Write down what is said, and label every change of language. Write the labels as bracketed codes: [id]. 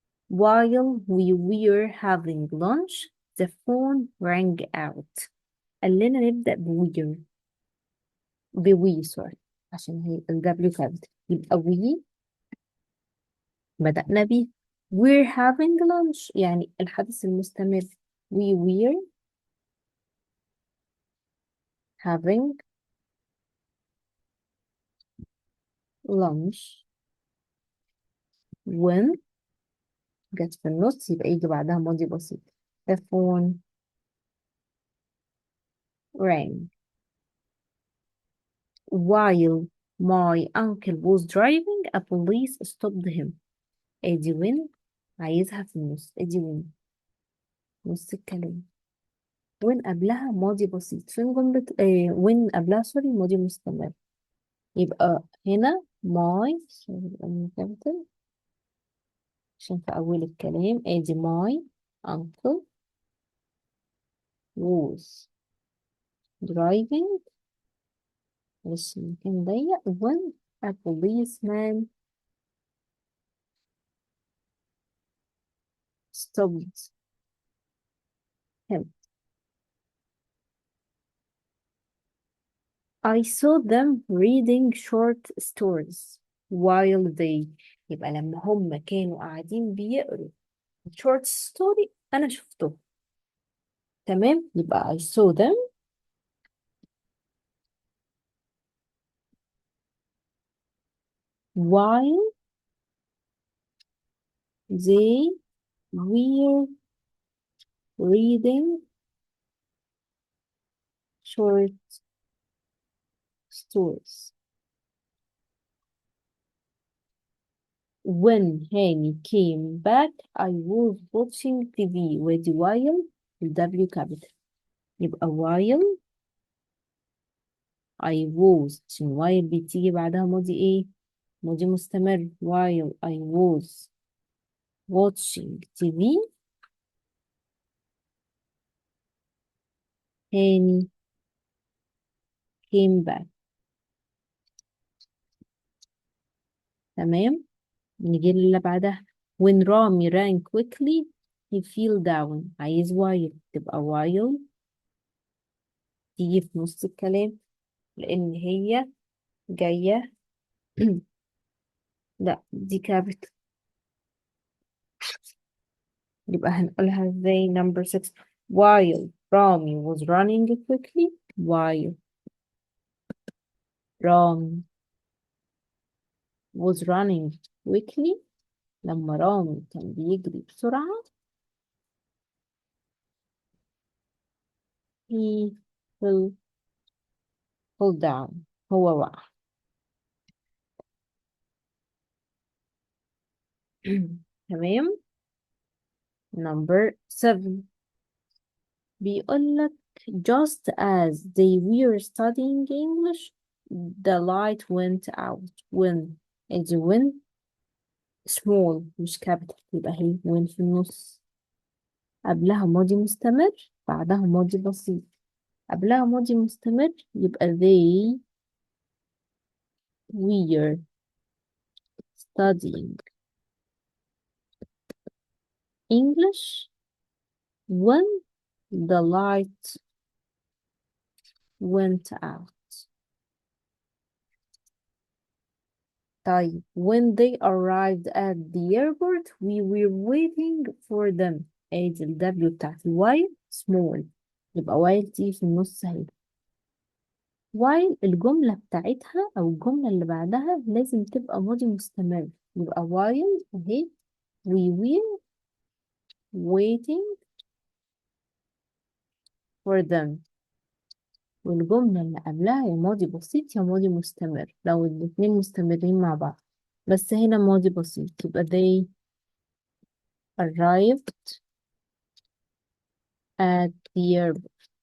[en] while we were having lunch the phone rang out. [ar] قال لنا نبدأ بوي سوري عشان هي ال W كابت، يبقى we بدأنا بيه. [en] we're having lunch [ar] يعني الحدث المستمر. [en] we were having lunch when [ar] جت في النص يبقى يجي بعدها ماضي بسيط. [en] the phone rang while my uncle was driving a police stopped him. [ar] ادي when عايزها في النص. ادي when نص الكلام. when قبلها ماضي بسيط. فين جملة when قبلها سوري ماضي مستمر. يبقى هنا my capital عشان في أول الكلام. ادي [en] my uncle was driving [ar] بس المكان ضيق [en] when a policeman stopped him. I saw them reading short stories while they. [ar] يبقى لما هم كانوا قاعدين بيقروا short story أنا شفته. تمام. يبقى [en] I saw them while they were reading short stories. When Hani came back I was watching TV. [ar] ودي while ال W capital. يبقى [en] while I was [ar] عشان while بتيجي بعدها ماضي ايه؟ ماضي مستمر. [en] while I was watching TV Hani came back. [ar] تمام. نيجي اللي بعدها. [en] when Rami ran quickly he fell down. [ar] عايز while تبقى while تيجي في نص الكلام لأن هي جاية لا دي كابت. يبقى هنقولها ازاي. [en] number 6 while Rami was running quickly. while Rami was running quickly [ar] لما رامي كان بيجري بسرعة [en] he fell down [ar] هو وقع. تمام. [en] number 7 [ar] بيقولك [en] just as they were studying English the light went out when. [ar] ادي when small مش capital يبقى هي when في النص. قبلها ماضي مستمر بعدها ماضي بسيط. قبلها ماضي مستمر يبقى they [en] we're studying English when the light went out. طيب when they arrived at the airport we were waiting for them. [ar] ادي ال W بتاعت while small، يبقى while دي في النص اهي. while الجملة بتاعتها أو الجملة اللي بعدها لازم تبقى ماضي مستمر، يبقى while اهي [en] we were waiting for them، [ar] والجملة اللي قبلها يا ماضي بسيط يا ماضي مستمر لو الاتنين مستمرين مع بعض، بس هنا ماضي بسيط يبقى [en] they arrived at the airport.